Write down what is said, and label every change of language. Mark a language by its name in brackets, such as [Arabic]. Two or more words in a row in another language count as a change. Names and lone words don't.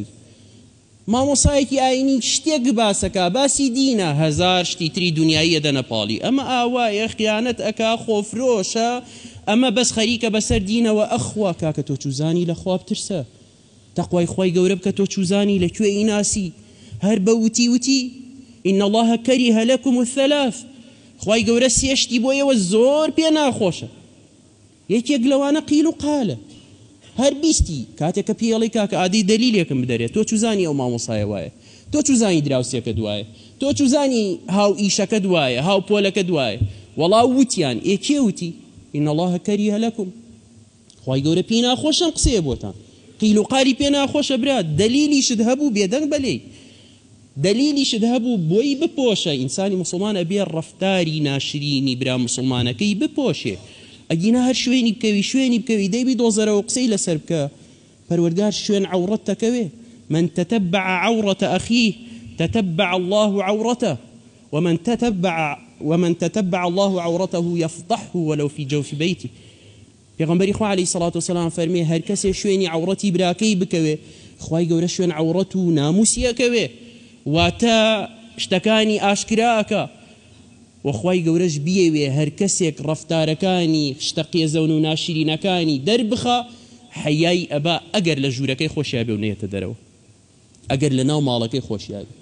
[Central Kurdish] مامۆسایەکی ئاینی شتێک باسەکە باسی دینە، هەزار شتی تری دنیاییە دەنەپاڵی، ئەمە ئاوایە خیانەت ئەکا خۆفرۆشە، ئەمە بەس خەریکە بەسەر دینەوە. ئەخوا کاکە تۆ چوزانی لە خوا بترسە، تەقوای خۆی گەورە بکە تۆ چوزانی لەکوێ ئیناسی، هەر بە وتی وتی [Arabic] إن الله كره لكم الثلاث. [Central Kurdish] خواي گەورە سێشتی بۆ ئێوە زۆر پێ ناخۆشە. یەکێک لەوانە قیل و قالە هەر بیستی کاتێککە پێڵی کاکە ئادەی دەلیلێکم بدەرێت تۆ چوزانی ئەو مامۆسایە وایە، تۆ چوزانی دراوسێکە دوایە، تۆ چوزانی هاو ئیشەکە دوایە، هاو پۆلەکە دوایە. وەڵا وتیان ئێکێ وتی [Arabic] إن الله كره لكم. [Central Kurdish] خواي گەورە پێی ناخۆشم قسەیە بۆتان، قیل و قالی پێ ناخۆشە برات، دەلیلیشت هەبوو بێدەنگ بەلێی، دەلیلیشت هەبوو بۆی بپۆشە. ئینسانی مسلمان ئەبێ ڕەفتاری ناشرینی برا مسلمانەکەی بپۆشێ. ئەگینا هەر شوێنی بکەوی شوێنی بکەوی دەیبی دۆزەرەوە قسەی لەسەر بکە، پەروەردگار شوێن عەورەت دەکەوێ. [Arabic] من تتبع عورة أخيه تتبع الله عورته ومن تتبع الله عورته يفضحه ولو في جوف بيته. [Central Kurdish] پێغەمبەری خوا [Arabic] عەلەیهی سەڵات وسەلام [Central Kurdish] فەرمێ هەر کەسێ شوێنی عەورەتی براکەی بکەوێ خوای گەورە شوێن عەورەت و ناموسی ئەکەوێ، واتە شتەکانی ئاشکراکە. وخوای گەورەش بیەوێ هەر کەسێک ڕەفتارەکانی شتە قێزەون و ناشرینەکانی دەربخە حەیای ئەبا ئەگەر لە ژوورەکەی خۆشییا بێ و نێتە دەرەوە، ئەگەر لە ناو ماڵەکەی خۆشییا بێ.